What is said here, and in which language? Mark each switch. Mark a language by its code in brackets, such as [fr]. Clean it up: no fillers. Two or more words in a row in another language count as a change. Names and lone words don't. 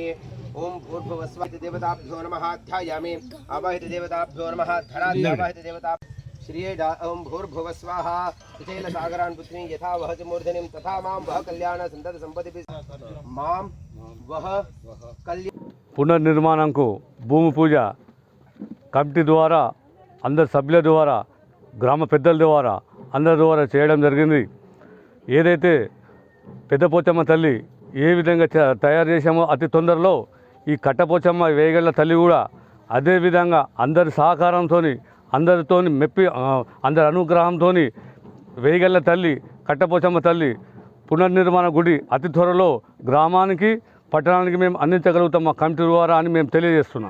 [sa] ओम भूर्भुवस्वः इति देवताभ्यो नमः ध्यायामि। आवाहित देवताभ्यो नमः धराद्यावाहित देवता श्रीयेदा ओम भूर्भुवस्वः सुशैलसागरान् पुत्रीं यथा वहति मूर्धनिं तथा मां वह कल्याण संतत संपत्तिभिः मां वह कल्याण [te] పునర్నిర్మాణంకు భూమి పూజ కమిటీ ద్వారా అందరి సభ్యుల ద్వారా గ్రామ పెద్దల ద్వారా అందరి ద్వారా చేయడం జరిగింది. ఏదైతే పెద్దపోచమ్మ తల్లి ఏ విధంగా తయారు చేశామో అతి తొందరలో ఈ కట్టపోచమ్మ వేగళ్ళ తల్లి కూడా అదే విధంగా అందరి సహకారంతో అందరితో మెప్పి అందరి అనుగ్రహంతో వేగళ్ళ తల్లి కట్టపోచమ్మ తల్లి పునర్నిర్మాణ గుడి అతి త్వరలో గ్రామానికి పట్టణానికి మేము అందించగలుగుతాం మా కమిటీ ద్వారా అని మేము తెలియజేస్తున్నాం.